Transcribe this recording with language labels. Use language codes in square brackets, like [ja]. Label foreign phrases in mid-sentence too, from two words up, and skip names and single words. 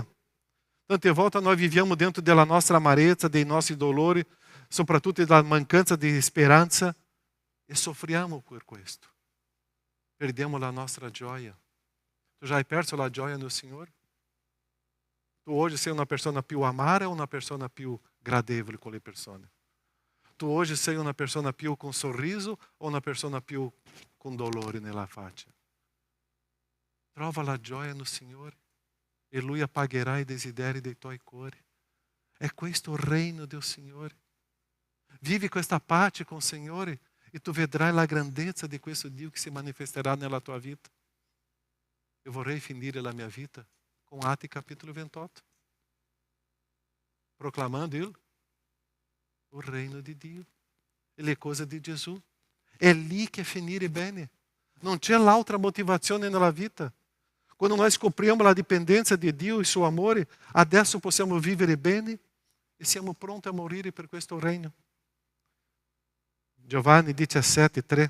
[it] Tante volte noi viviamo dentro della nostra amarezza, dei nostri dolori, soprattutto della mancanza di speranza, e soffriamo per questo. Perdiamo la nostra gioia. Tu já hai perso la gioia no Signore? Tu hoje sei [pt] uma pessoa [it] più amara [pt] ou uma pessoa [it] più gradevole com le persone? [pt] Tu hoje sei uma pessoa più com sorriso ou uma pessoa più com [it] dolore nella faccia? Trova la gioia no Signore e Lui apagherà i desideri dei tuoi cuori. È questo il regno del Signore. Vivi questa pace con il Signore e tu vedrai la grandezza di questo Dio che si manifesterà nella tua vita. Eu vorrei finire la mia vita com Atti capítulo 28. Proclamando [pt] o reino [it] di Dio e le cose di Gesù. È lì che finire bene. Non c'è l'altra motivazione nella vita. Quando noi scopriamo la dipendenza di Dio e il suo amore, adesso possiamo vivere bene e siamo pronti a morire per questo regno. Giovanni 17,3.